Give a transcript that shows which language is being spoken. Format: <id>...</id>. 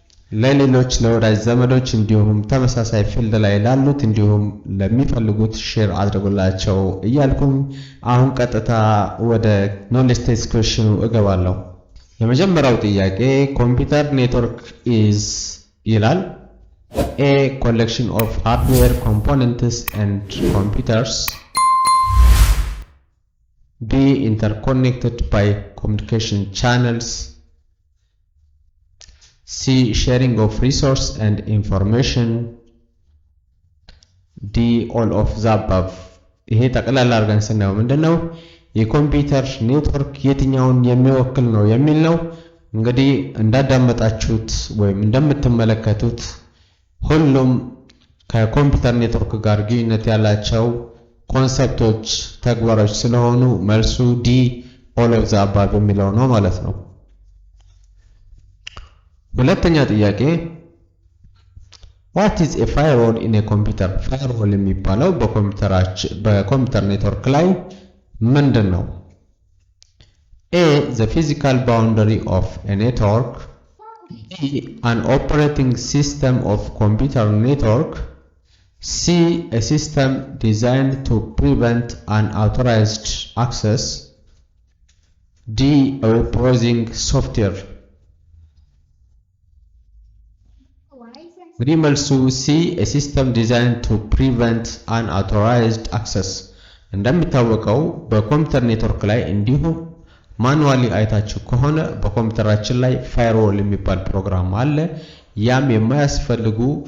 <am>ለሌሎች ለወዳጅ ዘመዶች እንዲሁም ተመሳሳይ ፊልድ ላይ ላሉት እንዲሁም ለሚፈልጉት ሼር አድርጉላቸው እያልኩኝ አሁን ቀጥታ ወደ ኖሌጅ ቴስት ኩዌስችኑ እገባለሁ። የመጀመሪያው ጥያቄ ኮምፒውተር ኔትወርክ ኢዝ ይላል።</am> <en>ኤ ኮሌክሽን ኦፍ ሃርድዌር ኮምፖነንትስ ኤንድ ኮምፒውተርስ፣ ቢ ኢንተርኮኔክትድ ባይ ኮሚኒኬሽን ቻነልስ፣ C. Sharing of resource and information, D. All of the above።</en> <am>ይሄ ጠቅላላ አድርገን ስናየው ምንድነው የኮምፒውተር ኔትወርክ የትኛውን የሚወክል ነው የሚል ነው። እንግዲህ እንዳዳመጣችሁት ወይም እንደምትመለከቱት ሁሉም ከኮምፒውተር ኔትወርክ ጋር ግንኙነት ያላቸው ኮንሰፕቶች፣ ተግባሮች ስለሆኑ መልሱ ዲ all of the above የሚለው ነው ማለት ነው። ሁለተኛ ጥያቄ</am> <en>what is a firewall in a computer?</en> <am>firewall የሚባለው በኮምፒውተር ኔትወርክ ላይ ምንድነው?</am> <en>A. the physical boundary of a network, B. an operating system of computer network, C. a system designed to prevent unauthorized access, D. a web browsing software።</en> <am>እንግዲህ መልሱ ሲ</am> <en>a system designed to prevent unauthorized access።</en> <am>እንደሚታወቀው በኮምፒውተር ኔትወርክ ላይ እንዲሁም ማኑዋሊ አይታችሁ ከሆነ በኮምፒውተራችን ላይ ፋየርዎል የሚባል ፕሮግራም አለ። ያም የማያስፈልጉ</am>